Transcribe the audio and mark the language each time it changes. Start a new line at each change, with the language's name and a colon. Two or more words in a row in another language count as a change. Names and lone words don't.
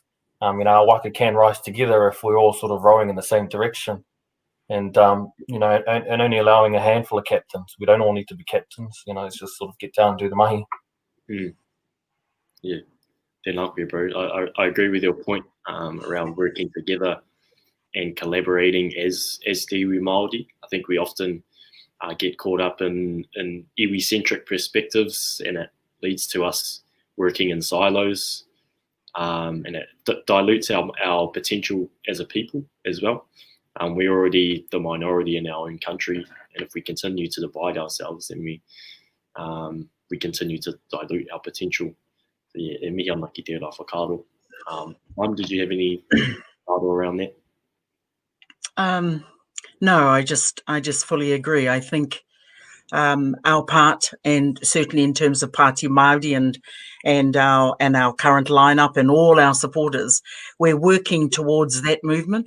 English: Our waka can rise together if we're all sort of rowing in the same direction, and and only allowing a handful of captains. We don't all need to be captains. It's just sort of get down and do the mahi. Yeah, definitely, bro. I agree with your point around working together and collaborating as
Māori: te iwi Māori.
English: I think we often get caught up in iwi-centric perspectives, and it leads to us working in silos, and it dilutes our potential as a people as well. We're already the minority in our own country, and if we continue to divide ourselves, then we continue to dilute our potential.
Māori: E mihi ana ki tērā whakaaro.
English: Mum, did you have any thought around that? No, I just fully agree. I think our part, and certainly in terms of Pāti Māori and our current lineup and all our supporters, we're working towards that movement.